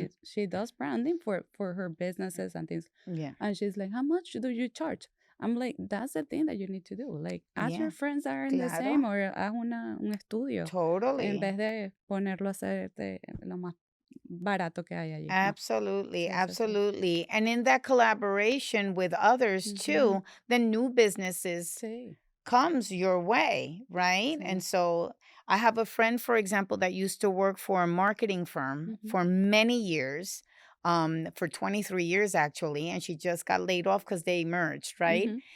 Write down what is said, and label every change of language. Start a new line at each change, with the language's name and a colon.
English: She does branding for her businesses and things. Yeah. And she's like, how much do you charge? I'm like, that's the thing that you need to do. Like, ask your friends that are in the same, or haz un estudio. Totally.
Spanish: En vez de ponerlo a hacer lo más barato que hay allí.
English: Absolutely, absolutely. And in that collaboration with others too, then new businesses comes your way, right? And so I have a friend, for example, that used to work for a marketing firm for many years, for 23 years actually, and she just got laid off because they merged, right?